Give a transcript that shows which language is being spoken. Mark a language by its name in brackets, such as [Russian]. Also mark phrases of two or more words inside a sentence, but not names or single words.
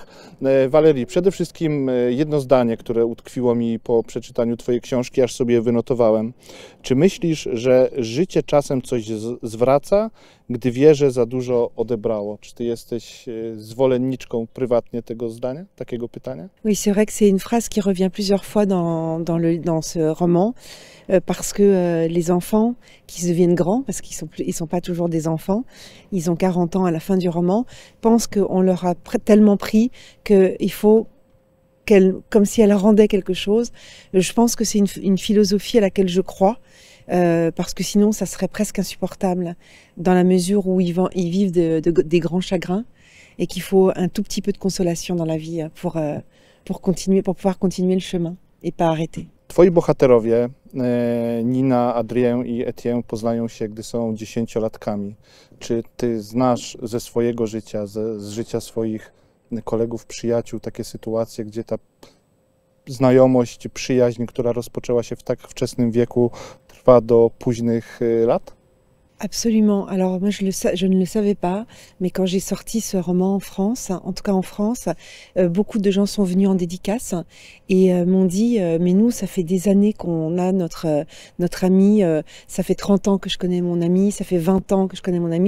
[Polish] Valérie, przede wszystkim jedno zdanie, które utkwiło mi po przeczytaniu Twojej książki, aż sobie wynotowałem. Czy myślisz, że życie czasem coś zwraca, gdy wie, że za dużo odebrało? Czy Ty jesteś zwolenniczką prywatnie tego zdania, takiego pytania? [French] Oui, c'est vrai que c'est une phrase qui revient plusieurs fois dans ce roman. Parce que les enfants qui deviennent grands, parce qu'ils sont pas toujours des enfants, ils ont 40 ans à la fin du roman, pensent qu'on leur a tellement pris qu'il faut comme si elle rendait quelque chose. Je pense que c'est une philosophie à laquelle je crois, parce que sinon ça serait presque insupportable, dans la mesure où ils vivent des grands chagrins, et qu'il faut un tout petit peu de consolation dans la vie pour pouvoir continuer le chemin et pas arrêter. [Polish] Twoi bohaterowie, Nina, Adrien i Etienne, poznają się, gdy są 10-latkami. Czy Ty znasz ze swojego życia, z życia swoich kolegów, przyjaciół, takie sytuacje, gdzie ta znajomość, przyjaźń, która rozpoczęła się w tak wczesnym wieku, trwa do późnych lat? [French] Absolument. Alors moi je ne le savais pas, mais quand j'ai sorti ce roman en France, en tout cas en France, beaucoup de gens sont venus en dédicace et m'ont dit mais nous ça fait des années qu'on a notre ami, ça fait 30 ans que je connais mon ami, ça fait 20 ans que je connais mon ami.